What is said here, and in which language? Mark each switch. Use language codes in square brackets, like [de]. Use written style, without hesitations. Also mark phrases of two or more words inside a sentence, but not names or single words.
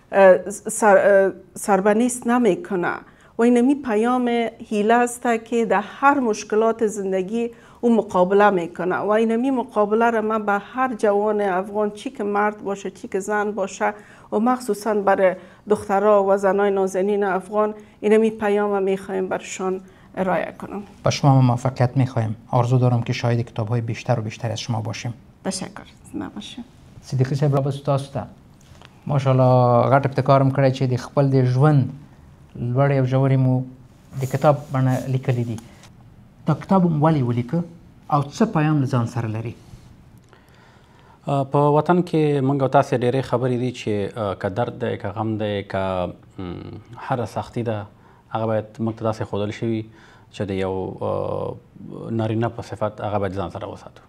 [fa] سربنیست نمیکنه و اینمی پیام هیله است که در هر مشکلات زندگی او مقابله میکنه و اینمی مقابله را من به هر جوان افغان، چی که مرد باشه چی که زن باشه و مخصوصا برای دخترها و زنای نازنین افغان اینمی پیام میخوایم برشان ارائه کنم. با شما موفقیت میخوایم. آرزو دارم که شاهد کتاب‌های بیشتر و بیشتر از شما باشیم. تشکر. نباشیم. [ps] صدیقی صاحب را بس تاسو ته ماشاءالله غټ ابتکار هم کړی چې د خپل د ژوند لوړې او ژورې مو د کتاب بڼه لیکلي دي. دا کتاب هم ولې ولیکه او څه پیام له ځان سره لري؟ په وطن کې موږ او تاسې ډېرې خبرې دي چې که درد دی که غم دی که هره سختي ده هغه باید موږ ته داسې ښودل شوي چې د یو نارینه په صفت هغه باید ځان سره وساتو.